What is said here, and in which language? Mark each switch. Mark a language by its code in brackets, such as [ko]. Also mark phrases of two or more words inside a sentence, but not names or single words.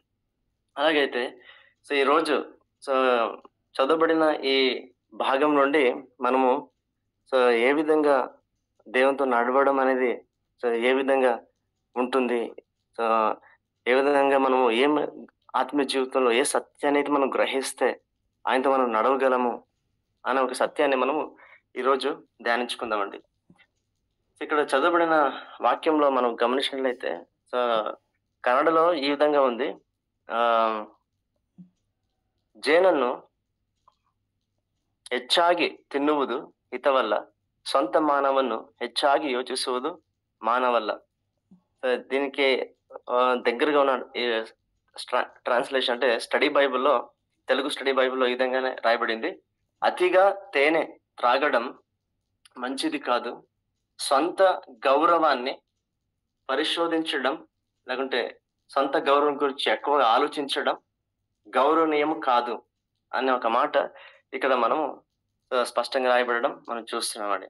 [te] అలాగైతే ఈరోజు చదవబడిన ఈ భాగం నుండి మనము ఏ విధంగా దేవునితో నడవడం అనేది ఏ విధంగా ఉంటుంది, ఏ విధంగా మనము ఆత్మీయ జీవితంలో ఏ సత్యాన్ని మనం గ్రహిస్తే ఆయనతో మనం నడవగలము అనే ఒక సత్యాన్ని మనము ఈరోజు ధ్యానించుకుందామండి. ఇక్కడ చదవబడిన వాక్యంలో మనం గమనించినట్లయితే కన్నడలో ఈ విధంగా ఉంది. [kn] ಜೇನನ್ನು ಹೆಚ್ಚಾಗಿ ತಿನ್ನುವುದು ಹಿತವಲ್ಲ, ಸ್ವಂತ ಮಾನವನ್ನು ಹೆಚ್ಚಾಗಿ ಯೋಚಿಸುವುದು మానవల్ల. [te] దీనికి దగ్గరగా ఉన్న ట్రాన్స్లేషన్ అంటే తెలుగు స్టడీ బైబిల్లో ఈ విధంగానే రాయబడింది. అతిగా తేనె త్రాగడం మంచిది కాదు, సొంత గౌరవాన్ని పరిశోధించడం లేకుంటే సొంత గౌరవం గురించి ఎక్కువగా ఆలోచించడం గౌరవనీయం కాదు అనే ఒక మాట ఇక్కడ మనము స్పష్టంగా రాయబడడం మనం చూస్తున్నామండి.